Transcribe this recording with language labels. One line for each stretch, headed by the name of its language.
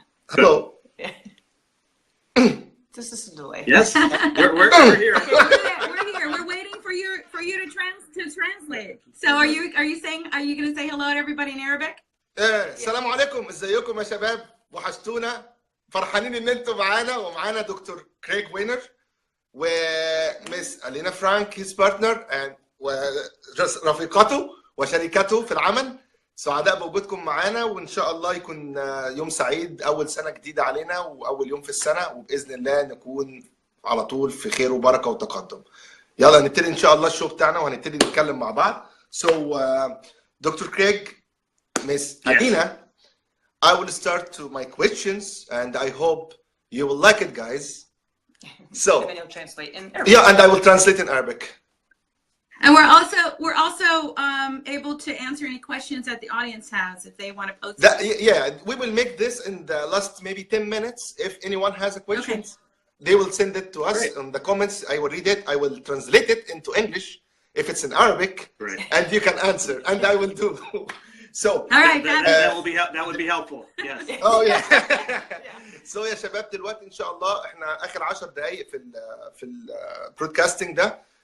English: Hello. This is a delay. Yes, we're here. We're here. We're waiting for you to translate. So are you going to say hello to everybody in Arabic?
Arabic: السلام عليكم. ازيكم يا شباب؟ وحشتونا. فرحانين ان انتم معانا ومعانا دكتور كريغ وينر ومس ألينا فرانك
English: his partner and
Arabic: ورفيقته وشريكته في العمل. سعداء بوجودكم معانا، وإن شاء الله يكون يوم سعيد، أول سنة جديدة علينا وأول يوم في السنة، وبإذن الله نكون على طول في خير وبركة وتقدم. يلا نبتدي إن شاء الله الشو بتاعنا وهنبتدي نتكلم مع بعض.
English: So Dr. Craig, Miss Alina, I will start to my questions and I hope you will like it, guys. So And then you'll translate in Arabic. yeah, and I will translate in Arabic. And we're also able to answer any questions that the audience has if they want to post it. Yeah, we will make this in the last maybe 10 minutes. If anyone has a question, they will send it to us in the comments. I will read it. I will translate it into English if it's in Arabic, and you can answer, and I will do. So all right, that would be helpful. Yes. Oh yeah.
Arabic: So يا شباب دلوقتي إن شاء الله إحنا آخر 10 دقايق في البرودكاستنج ده.